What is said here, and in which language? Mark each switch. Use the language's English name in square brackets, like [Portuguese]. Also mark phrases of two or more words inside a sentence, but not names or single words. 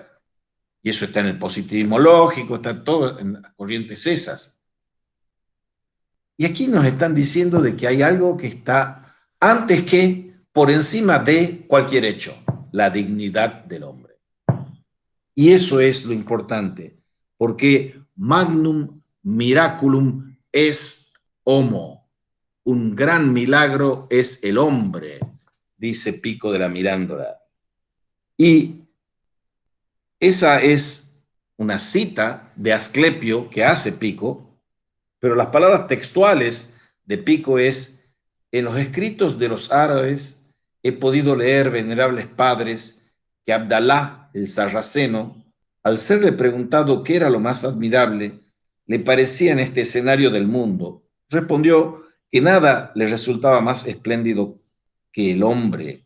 [Spanish] Y eso está en el positivismo lógico, está todo en las corrientes esas. Y aquí nos están diciendo de que hay algo que está antes que por encima de cualquier hecho, la dignidad del hombre. Y eso es lo importante, porque [Latin] magnum miraculum est homo. [Spanish] Un gran milagro es el hombre, dice Pico de la Mirandola. Y esa es una cita de Asclepio que hace Pico, pero las palabras textuales de Pico es: en los escritos de los árabes he podido leer, venerables padres, que Abdalá el Sarraceno, al serle preguntado qué era lo más admirable, le parecía en este escenario del mundo, respondió que nada le resultaba más espléndido que el hombre.